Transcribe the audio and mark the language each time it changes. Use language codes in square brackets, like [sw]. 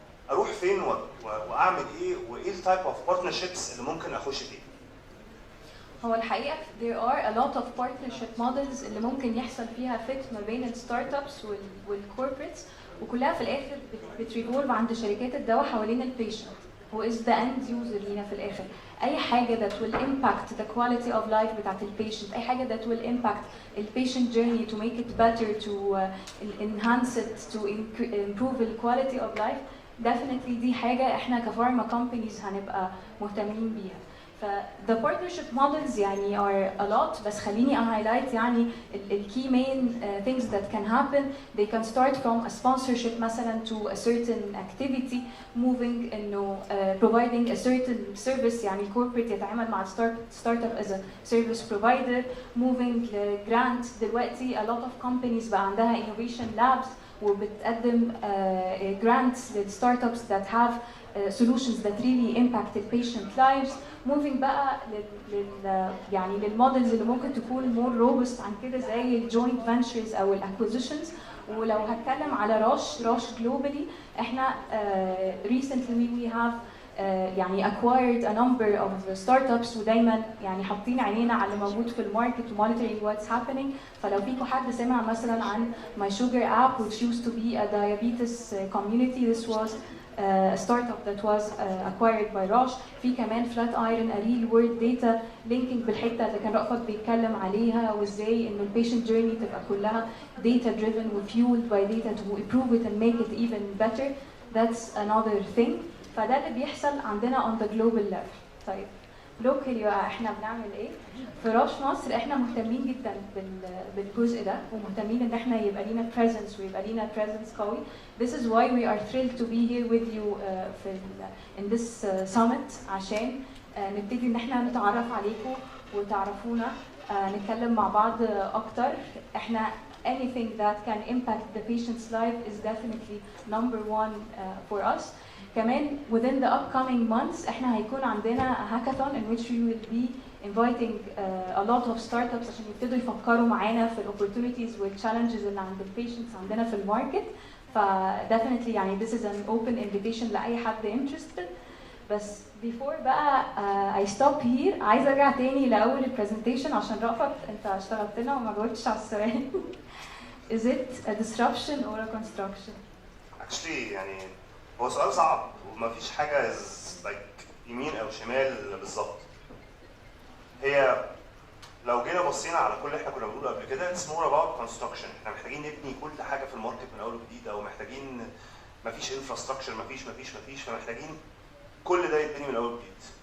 [ar] اروح فين واعمل ايه؟ وايه [en] التايب of partnerships [ar] اللي ممكن اخش فيه؟ هو الحقيقه [en] there are a lot of partnership models [ar] اللي ممكن يحصل فيها fit ما بين الستارت ابس والكوربريتس، وكلها في الاخر بتريفولف عند شركات الدواء حوالين البيشنت. [en] هو is the end user [ar] لينا في الاخر. اي حاجه [en] that will impact the quality of life [ar] بتاعت البيشنت، اي حاجه [en] that will impact البيشنت journey to make it better, to enhance it, to improve the quality of life, definitely [ar] دي حاجه احنا كفارما [en] companies [ar] هنبقى مهتمين بيها. [en] ف the partnership models يعني are a lot، [ar] بس خليني [en] highlight يعني ال key main things that can happen. They can start from a sponsorship مثلا to a certain activity, moving انه providing a certain service. يعني corporate [ar] يتعامل مع [en] startup as a service provider, moving grant. دلوقتي a lot of companies [ar] بقى عندها [en] innovation labs وبتقدم grants للستارت that have solutions that really impact the patient lives. [ar] Moving بقى يعني للمودلز اللي ممكن تكون [en] more robust [ar] عن كده زي الجوينت فينتشرز او الاكوزيشنز. ولو هتكلم على روش globally احنا [en] recently we have [ar] يعني [en] acquired a number of startups، [ar] ودايما يعني حاطين عينينا على اللي موجود في الماركت و [en] monitoring what's happening. [ar] فلو فيكم حد سمع مثلا عن [en] My Sugar app which used to be a diabetes community, this was a startup that was acquired by Roche. [ar] في كمان [en] Flat Iron a real world data linking [ar] بالحته اللي كان رأفت بيتكلم عليها، وازاي انه البيشنت جيرني تبقى كلها [en] data driven وfueled by data to improve it and make it even better. That's another thing. [ar] فده اللي بيحصل عندنا [en] on the global level. [ar] طيب locally بقى احنا بنعمل ايه؟ في روش مصر احنا مهتمين جدا بالجزء ده، ومهتمين ان احنا يبقى لينا presence ويبقى لينا presence قوي. [en] This is why we are thrilled to be here with you in this summit [ar] عشان نبتدي ان احنا نتعرف عليكم وتعرفونا، نتكلم مع بعض اكتر. [en] احنا anything that can impact the patient's life is definitely number one for us. كمان within the upcoming months [ar] احنا هيكون عندنا [en] hackathon in which we will be inviting a lot of startups [ar] عشان يبتدوا يفكروا معانا في [en] opportunities والchallenges اللي عند patients [ar] عندنا في الماركت. [en] ف definitely يعني this is an open invitation [ar] لأي حد [en] interested. [ar] بس before بقى [en] I stop here، [ar] عايزة ارجع تاني لأول البرزنتيشن عشان رأفت انت اشتغلت لنا وما جاوبتش على السؤال. [en] Is it a disruption or a construction? [ar] Actually يعني هو سؤال صعب ومفيش حاجة like يمين أو شمال بالظبط. هي لو جينا بصينا على كل اللي احنا كنا بنقوله قبل كده [en] it's more about construction. [ar] احنا محتاجين نبني كل حاجة في الماركت من أول وجديد، أو محتاجين مفيش infrastructure، مفيش فمحتاجين كل ده يتبني من أول وجديد.